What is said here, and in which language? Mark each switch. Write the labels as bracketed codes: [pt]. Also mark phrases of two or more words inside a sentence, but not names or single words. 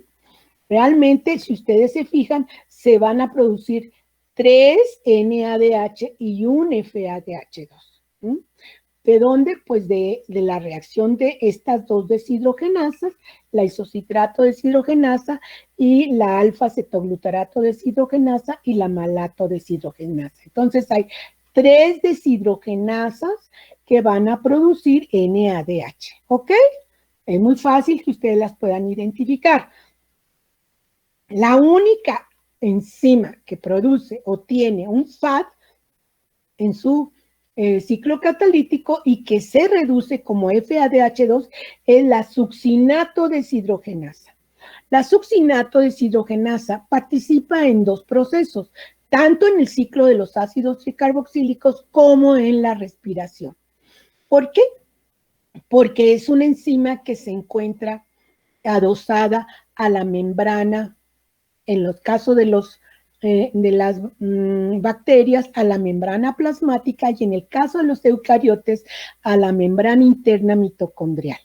[es] Realmente, si ustedes se fijan, se van a producir 3 NADH y un FADH2. ¿Sí? ¿De dónde? Pues de la reacción de estas dos deshidrogenasas, la isocitrato deshidrogenasa y la alfa-cetoglutarato deshidrogenasa y la malato deshidrogenasa. Entonces hay 3 deshidrogenasas que van a producir NADH, ¿ok? Es muy fácil que ustedes las puedan identificar. La única enzima que produce o tiene un FAD en su ciclo catalítico y que se reduce como FADH2 es la succinato deshidrogenasa. La succinato deshidrogenasa participa en 2 procesos, tanto en el ciclo de los ácidos tricarboxílicos como en la respiración. ¿Por qué? Porque es una enzima que se encuentra adosada a la membrana, en los casos de las bacterias, a la membrana plasmática y en el caso de los eucariotes, a la membrana interna mitocondrial.